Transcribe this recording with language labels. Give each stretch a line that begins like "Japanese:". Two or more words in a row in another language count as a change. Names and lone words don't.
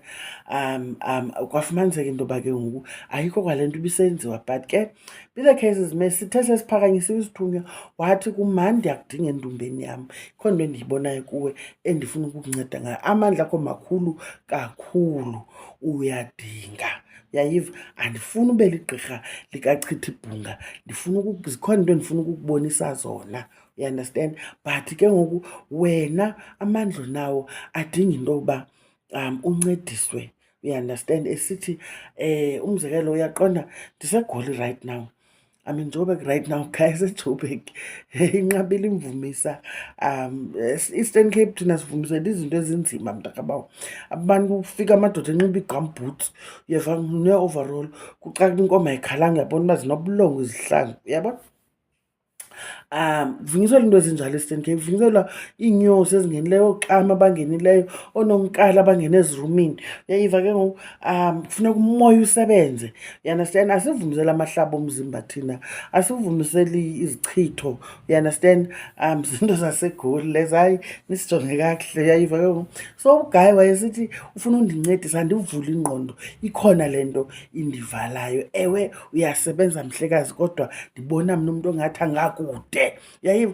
Xhosa: Kwafumaniseka into yoba ke ngoku ayikho kwale nto ibisenziwa, but ke bile cases sithe sesiphakanyisiwe isithunywa wathi kum, mani ndiyakudinga endumbeni yam, ikho nto endiyibonayo kuwe endifuna ukukunceda ngayo, amandla akho makhulu kakhulu, uyadinga. Uyayiva? Andifuni ube ligqirha likachitha ibhunga, zikhona into endifuna ukukubonisa zona,
English: you understand.
Xhosa: But ke ngoku wena amandla nawo adinga into yokuba uncediswe,
English: you understand.
Xhosa: Esithi umzekelo, uyaqonda ndiseGoli
English: right now, I'm in Joburg right now, guys,
Xhosa: eJoburg. Inqabile imvumisa. Eastern Cape thina sivumisela izinto ezinzima mntakabawo. Abantu kufika amadoda enxiba ii-gumboots, uyeva, ne-overall, kuxaka inkomo ayikhalanga, uyabona uba zinobulongo izihlangu, uyabona? Kuvinyiselwa into ezinjalo e-Eastern Cape, kuvinyiselwa iinyosi ezingenileyo, oxama abangenileyo, oononkala abangena ezirumini. Uyayiva ke ngoku? Kufuneka umoya usebenze,
English: you understand.
Xhosa: Asivumisela amahlaba omzimba thina, asivumiseli izichitho,
English: you understand.
Xhosa: Zinto zaseGoli lezi, hayi nisijonge kakuhle, uyayiva ke ngoku? So uGayi wayesithi ufuna undincedisa ndivule ingqondo, ikhona le nto indivalayo. Ewe uyasebenza mhlekazi, kodwa ndibona mna umntu ongathi angakude, uyayiva?